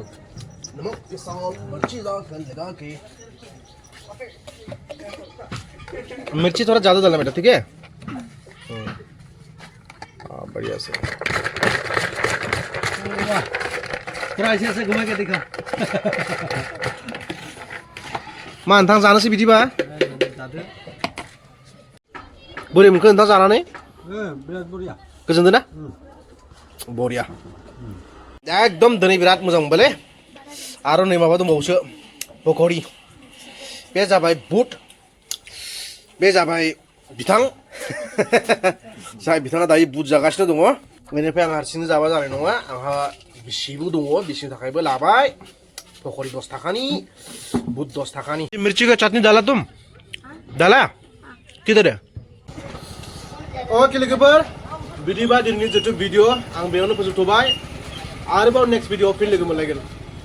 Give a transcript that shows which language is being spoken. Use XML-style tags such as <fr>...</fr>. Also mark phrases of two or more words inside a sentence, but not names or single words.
<hi>के साथ मिर्ची डाल के मिर्ची थोड़ा ज़्यादा डालना बेटा ठीक है बढ़िया से वाह थोड़ा ऐसे घुमा के दिखा</hi> <brx>मा नोंथां जानोसै बिदिबा जादो बोरै मोनखो नोंथां जानानै बिराद बरिया गोजोनदों ना बरिया एकदम दिनै बिराद मोजां मोनबायलै आरो नै माबा दंबावोसो पकरि बे जाबाय बुट बे जाबाय बिथां जाय बिथाङा दायो बुट जागासिनो दङ बेनिफ्राय आं हारसिंनो जाबा जानाय नङा आंहा बिसिबो दङ बिसिनि थाखायबो लाबाय पकरि 10 थाखानि बुट 10 थाखानि</brx> <hi>मिर्ची का चटनी डाला तुम डाला किधर है</hi> <brx>ओके लोगोफोर बिदिबा दिनैनि जितु भिडिअ आं बेयावनो फोजोबथ'बाय आरोबाव नेक्स्ट भिडिअ फिन लोगो मोनलायगोन</brx>